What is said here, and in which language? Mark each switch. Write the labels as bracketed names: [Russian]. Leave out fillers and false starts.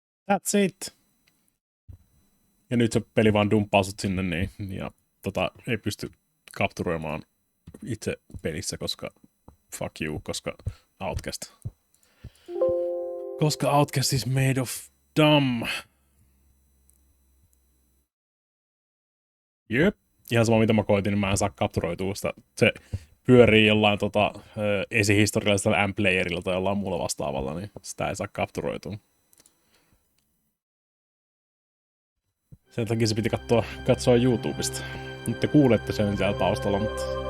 [English] That's it. [Finnish] Ja nyt se peli vaan dumppaa sut sinne niin, ja ei pysty kapturoimaan itse pelissä, koska [English] fuck you, [Finnish] koska Outcast. Koska [English] Outcast is made of dumb. Jep. [Finnish] ihan sama mitä mä koitin, niin mä en saa kapturoitua sitä. Se pyörii jollain esihistoriallisella M-playerilla tai jollain muulla vastaavalla, niin sitä ei saa kapturoitua. Sen takia se piti katsoa YouTubesta. Nyt te kuulette sen siellä taustalla, mutta...